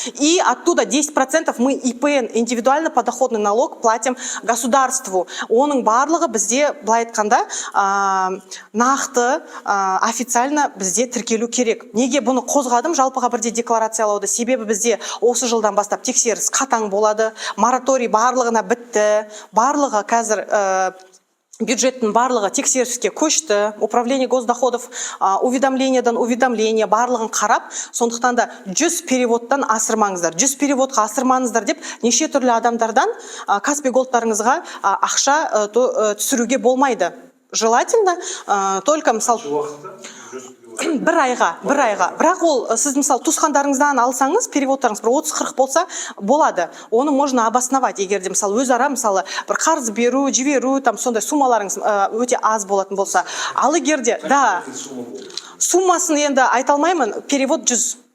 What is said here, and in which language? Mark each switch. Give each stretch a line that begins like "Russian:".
Russian: И оттуда 10% мы ИПН, индивидуально подоходный налог, платим государству.
Kazakh: Оның барлығы бізде, былай айтқанда, нақты официально бізде тіркелу керек. Неге бұны қозғадым жалпыға бірде декларациялауды? Себебі бізде осы жылдан бастап тексеріс қатаң болады, мораторий барлығына бітті, барлығы қазір бюджеттің барлығы тексеріске көшті,
Russian: управление госдоходов
Kazakh: уведомлениеден уведомление барлығын қарап, сондықтан да 100 переводтан асырмаңыздар. 100 переводқа асырмаңыздар деп неше түрлі адамдардан Каспий голдтарыңызға ақша түсіруге болмайды.
Russian: Желательно только
Kazakh: мысал бір айға. Бірақ ол сіз мысалы туысқандарыңыздан алсаңыз, переводтарыңыз бір 30-40 болса болады. Оны
Russian: можно обосновать,
Kazakh: егер де мысалы өзара мысалы бір қарыз беру, жіберу, там сондай суммаларыңыз өте аз болатын болса. Ал егер де, да, суммасын енді айта алмаймын, перевод 100.